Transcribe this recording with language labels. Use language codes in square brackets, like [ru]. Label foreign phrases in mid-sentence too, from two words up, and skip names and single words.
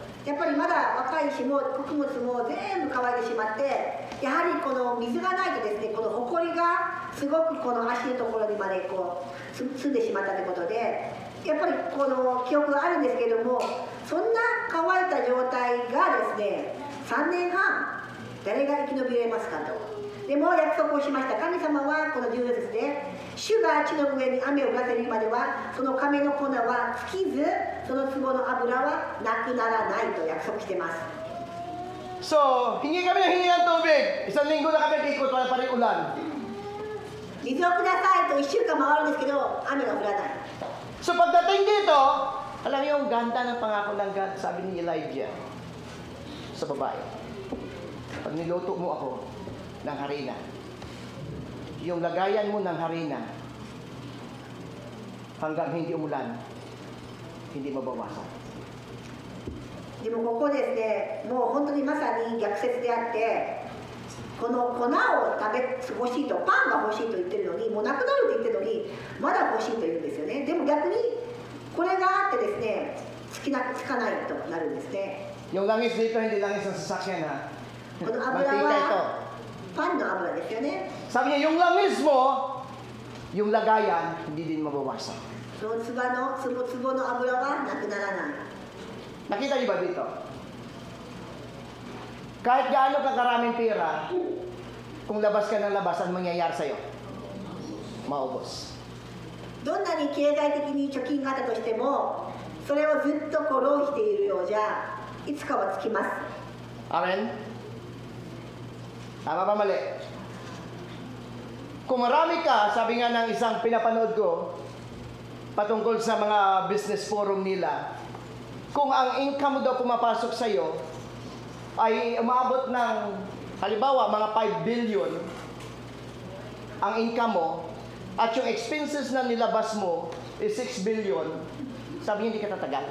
[ja] やっぱりまだ若いしも穀物も全部乾いてしまって、やはりこの水がないとですね、この埃がすごくこの足のところにまでこう住んでしまったということで、やっぱりこの記憶があるんですけれども、そんな乾いた状態がですね、3年半誰が生き延びれますかと。でも約束をしました。神様はこの14節で、主が地の上に雨を降らせる日まではその亀の粉は尽きず、その壺の油はなくならないと約束してます。 [tl] So, hingi kami ng tubig. Isang linggo na kami kikot, wala pa rin ulan. [ja] 水をくださいと1週間回るんですけど、雨が降らない。 [tl] So, pagdating dito, alam niyo yung ganda ng pangako ng God, sabi ni Elijah sa babae. Pag niluto mo ako ng harina, yung lagayan mo ng harina, hanggang hindi umulan, hindi mabawasan. [ja] でもここですね、もう本当にまさに逆説であって、この粉を食べ欲しいと、パンが欲しいと言ってるのに、もうなくなると言ってるのに、まだ欲しいと言うんですよね。でも逆にこれがあってですね、つかないとなるんですね。 [tl] Yung langis dito, hindi langis ng sasakyan ha. [ja] この油 [tl] Mantika ito. [ja] はパンの油ですよね。 [tl] Sabi niya, yung langis mo, yung lagayan, hindi din mabawasan. [ja] その壺の油はなくならない。 [tl] Nakita niyo ba dito? Kahit gaano ka karaming pera, kung labas ka ng labas, ano mangyayari sa'yo? Maubos. [ja] どんなに経済的に貯金があったとしても、それをずっとこう浪費しているようじゃ、いつかはつきます。 [tl] Amen? Tama ba mali? Kung marami ka, sabi nga ng isang pinapanood ko, patungkol sa mga business forum nila, kung ang income mo daw pumapasok sa iyo ay umabot ng halimbawa mga 5 billion ang income mo at yung expenses na nilabas mo is 6 billion, sabi niya hindi ka tatagal.